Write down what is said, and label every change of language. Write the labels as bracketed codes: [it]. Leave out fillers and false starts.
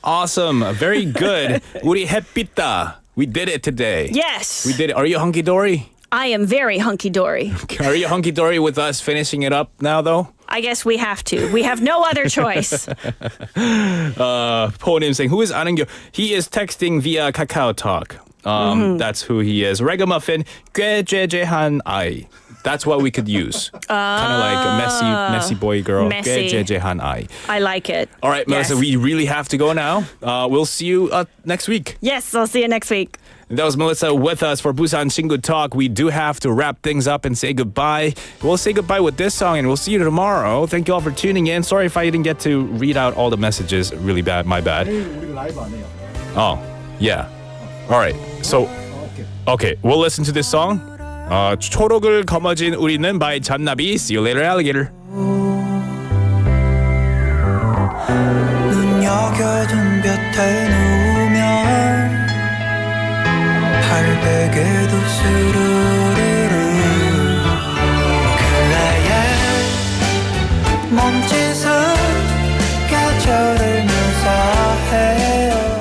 [en] Awesome. Very good. [ko] 우리 햇빛다. [en] We did it today. Yes. We did it. Are you hunky-dory? I am very hunky-dory. Are you hunky-dory with us finishing it up now, though? I guess we have to. We have no other choice. Ponim saying, who is 안은교? He is texting via Kakao Talk. That's who he is. Ragamuffin, [ko] 꾀죄죄한 아이. [en] That's what we could use. Kind of like a messy boy girl. Messy. [ko] 꾀죄죄한 아이. [en] I like it. All right, Melissa, we really have to go now. We'll see you next week. Yes, I'll see you next week. That was Melissa with us for Busan 친구 Talk. We do have to wrap things up and say goodbye. We'll say goodbye with this song, and we'll see you tomorrow. Thank you all for tuning in. Sorry if I didn't get to read out all the messages. Really bad. My bad. [ko] 내일 우리 라이브 안 해요. [en] Oh, yeah. All right. So, okay, we'll listen to this song. [ko] 초록을 거머쥔 우리는 by 잔나비. [en] See you later, alligator. [ko] 눈여겨둔 볕에 누우면 발베개도 스르르르 근래의 몸짓은 계절을 묘사해요